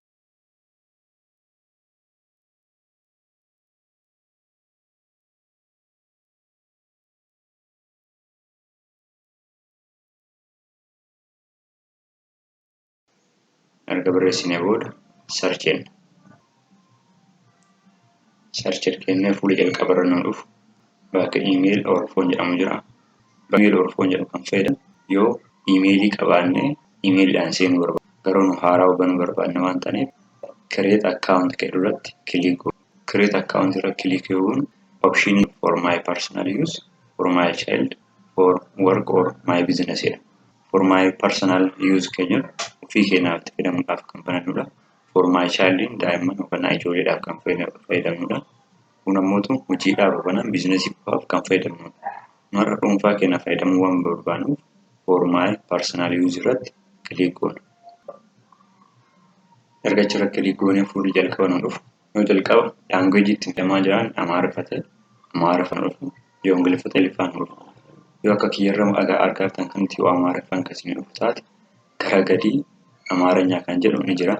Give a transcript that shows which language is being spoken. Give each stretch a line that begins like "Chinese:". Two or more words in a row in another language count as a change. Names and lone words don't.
Oromo: Erga barreessinee booda search jenna. Search kennee fuula jalqaba irra nu dhufu bakka
English: email or phone
Oromo: jedhamu jira. Bakka
English: email or phone
Oromo: jedhamu kan fayyadamu yoo email qabaanne email seenuu barbaanna. Garuu nu haaraa banuu barbaanna waan ta'eef
English: create account
Oromo: jedhurratti click goona.
English: Create account
Oromo: irra click goone
English: option for my personal use, for my child, for work or my business
Oromo: jedha.
English: For my personal use
Oromo: keenya ofii keenyaaf itti fayyadamuudhaaf kan banannudha.
English: For my child
Oromo: daa'imman yookaan ijoolleedhaaf kan fayyadamnudha. Kun ammoo hojiidhaaf yookaan biizinesiidhaaf kan fayyadamnudha. Marra dhuunfaa keenya fayyadamuu waan barbaannuuf
English: for my personal use
Oromo: irratti click goona. Erga achirra click goonee fuulli jalqaba nu dhufu. Yoo jalqaba language ittiin fayyadamaa jiran Amaariffaan dhufu. Yoo Ingiliffaa Ingiliffaan dhufu. Yoo akka kiyyarra argattan kanatti yoo Amaariffaan akkasiin dhufu taate gara gadii Amaaranya kan jedhu ni jira.